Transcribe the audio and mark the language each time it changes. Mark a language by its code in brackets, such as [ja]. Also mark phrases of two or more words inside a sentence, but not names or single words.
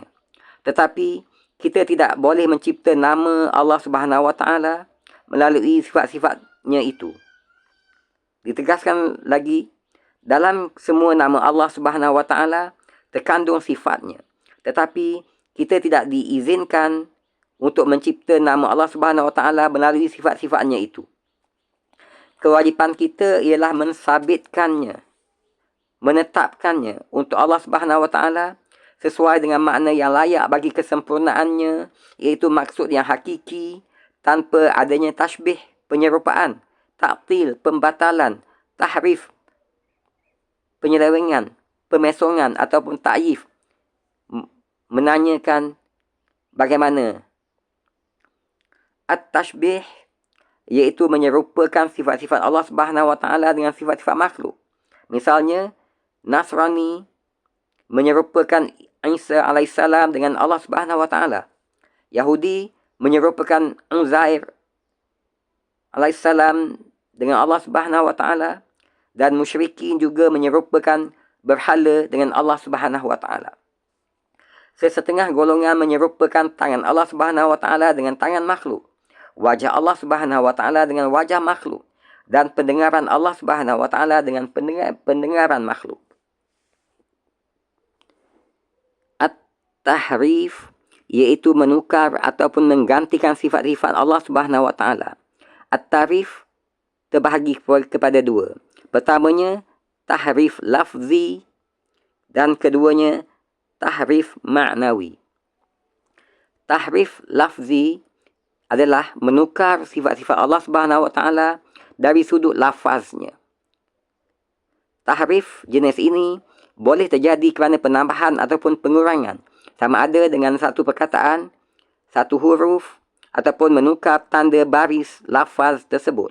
[ms] Tetapi kita tidak boleh mencipta nama Allah [ar] Subhanahu wa taala [ms] melalui sifat-sifatnya itu. Ditegaskan lagi, Dalam semua nama Allah [ar] Subhanahu Wa Taala [ms] terkandung sifatnya. Tetapi kita tidak diizinkan untuk mencipta nama Allah [ar] Subhanahu Wa Taala [ms] melalui sifat-sifatnya itu. Kewajipan kita ialah mensabitkannya, menetapkannya untuk Allah [ar] Subhanahu Wa Taala [ms] sesuai dengan makna yang layak bagi kesempurnaannya, iaitu maksud yang hakiki tanpa adanya tashbih, penyerupaan, ta'til, pembatalan, tahrif, penyelewengan, pemesongan ataupun ta'yif. Menanyakan bagaimana at-tashbih, iaitu menyerupakan sifat-sifat Allah [ar] Subhanahu Wa Taala [ms] dengan sifat-sifat makhluk. Misalnya, Nasrani menyerupakan Isa alaihissalam dengan Allah [ar] Subhanahu Wa Taala. [ms] Yahudi menyerupakan Uzair alaihissalam dengan Allah [ar] Subhanahu Wa Taala, [ms] dan musyrikin juga menyerupakan berhala dengan Allah [ar] Subhanahu Wa Taala. [ms] Sesetengah golongan menyerupakan tangan Allah [ar] Subhanahu Wa Taala [ms] dengan tangan makhluk, wajah Allah [ar] Subhanahu Wa Taala [ms] dengan wajah makhluk, dan pendengaran Allah [ar] Subhanahu Wa Taala [ms] dengan pendengaran makhluk. At-tahrif, iaitu menukar ataupun menggantikan sifat-sifat Allah [ar] Subhanahu Wa Taala. [ms] At-tarif terbahagi kepada dua. Pertamanya, [ar] tahrif lafzi, [ms] dan keduanya, [ar] tahrif ma'nawi. Tahrif lafzi [ms] adalah menukar sifat-sifat Allah [ar] Subhanahu Wa Taala [ms] dari sudut lafaznya. Tahrif jenis ini boleh terjadi kerana penambahan ataupun pengurangan, sama ada dengan satu perkataan, satu huruf, ataupun menukar tanda baris lafaz tersebut.